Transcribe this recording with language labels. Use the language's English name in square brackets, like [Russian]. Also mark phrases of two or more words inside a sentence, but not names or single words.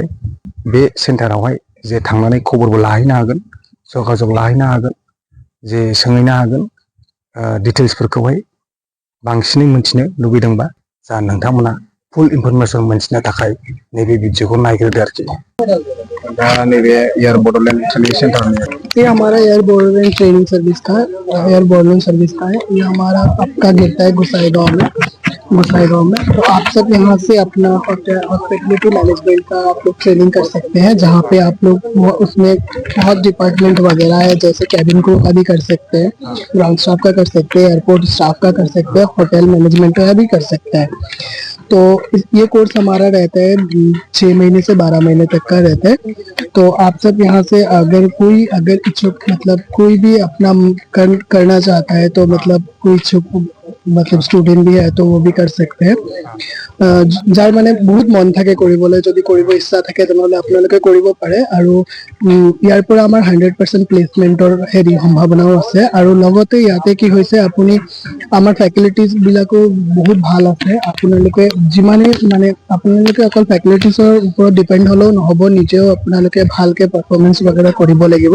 [Bodo] बे सेन्टारावहाय जे थांनानै खबरबो लाहैनो हागोन, जगाजग लाहैनो हागोन, जे सोंहैनो हागोन डिटेल्सफोरखौहाय। बांसिनै मिथिनो लुबैदोंबा जा नोंथांमोना [English] full information [Bodo] मोनथिनो थाखाय नैबे भिडिअखौ नायग्रोदो आरोखि। दा नैबे एयार बड'लेण्ड ट्रेनिं सेन्टार में [Hindi] ये हमारा एयर बॉर्डर ट्रेनिंग सर्विस का है, एयर बॉर्डर सर्विस का है। ये हमारा आपका गिरता है गुसाईगांव में। तो आप सब यहाँ से अपना [English] hospitality management [Hindi] का आप लोग ट्रेनिंग कर सकते हैं, जहाँ पे आप लोग उसमें बहुत डिपार्टमेंट वगैरह है, जैसे [English] cabin crew [Hindi] का भी कर सकते हैं, [English] ground staff [Hindi] का कर सकते हैं, [English] airport staff [Hindi] का कर सकते हैं, [English] hotel management [Hindi] का भी कर सकते हैं। तो ये कोर्स हमारा रहता है 6 महीने से 12 महीने तक का रहता है। तो आप सब यहाँ से अगर इच्छुक, मतलब कोई भी अपना करना चाहता है, तो मतलब कोई इच्छुक मतलब स्टूडेंट भी है तो वो भी कर सकते हैं। [Assamese] যাৰ মানে বহুত মন থাকে কৰিবলৈ, যদি কৰিব ইচ্ছা থাকে তেনেহলে আপোনালোকে কৰিব পাৰে। আৰু ইয়াৰ পৰা আমাৰ 100% প্লেসমেন্টৰ হেৰি সম্ভাৱনাও আছে। আৰু লগতে ইয়াতে কি হৈছে, আপুনি আমাৰ ফেচিলিটিজ বিলাকো বহুত ভাল আছে। আপোনালোকে যিমানে মানে আপোনালোকে অকল ফেচিলিটিজৰ ওপৰত ডিপেন্ড হলেও নহব, নিজেও আপোনালোকে ভালকে পাৰফৰমেন্স वगैरह কৰিব লাগিব।